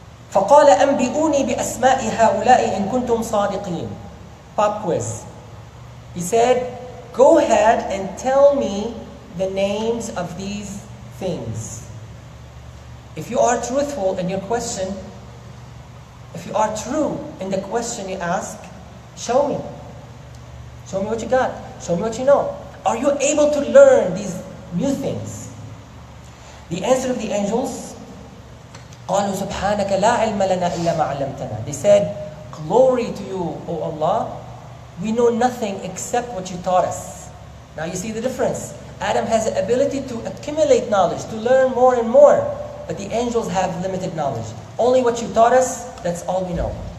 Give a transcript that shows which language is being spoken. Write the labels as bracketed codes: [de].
[ar] فَقَالَ أَنْبِئُونِي بِأَسْمَاءِ هَؤُلَاءِ إِن كُنْتُمْ صَادِقِينَ. [en] Pop quiz. He said, go ahead that and tell me the names of these things. If you are truthful in your question, if you are true in the question you ask, show me. Show me what you got. Show me what you know. Are you able to learn these new things? The answer of the angels, [ar] قالوا سبحانك لا علم لنا إلا ما علمتنا. [en] They said, glory to you, O Allah. We know nothing except what you taught us. Now you see the difference. Adam has the ability to accumulate knowledge, to learn more and more. But the angels have limited knowledge. Only what you taught us, that's all we know.